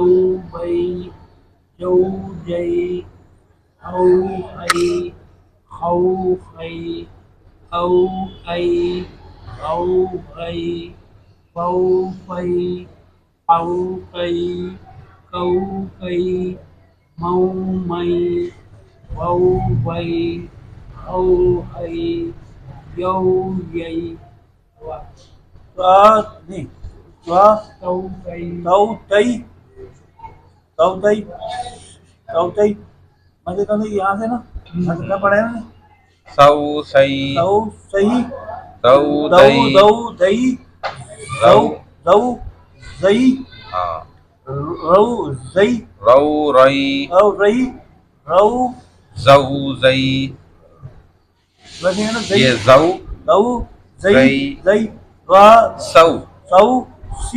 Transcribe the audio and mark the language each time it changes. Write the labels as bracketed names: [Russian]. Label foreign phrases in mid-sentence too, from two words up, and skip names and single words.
[Hindi] बई जौ जई हौ ऐ हौ ऐ औ ऐ औ ऐ बौ फै औ कै कौ कै मौ मै वौ वै हौ है यौ यै नहीं तौ कै तई मतलब कौन से यहाँ से ना मतलब पढ़ा है ना सौ सई दौ सही दौ दौ दई दौ दई दौ रौ दौ दई हाँ रौ दई रौ रई रौ रई रौ जऊ जई वैसे है ना दई ये जऊ दौ दई दई दई वा सौ सौ सी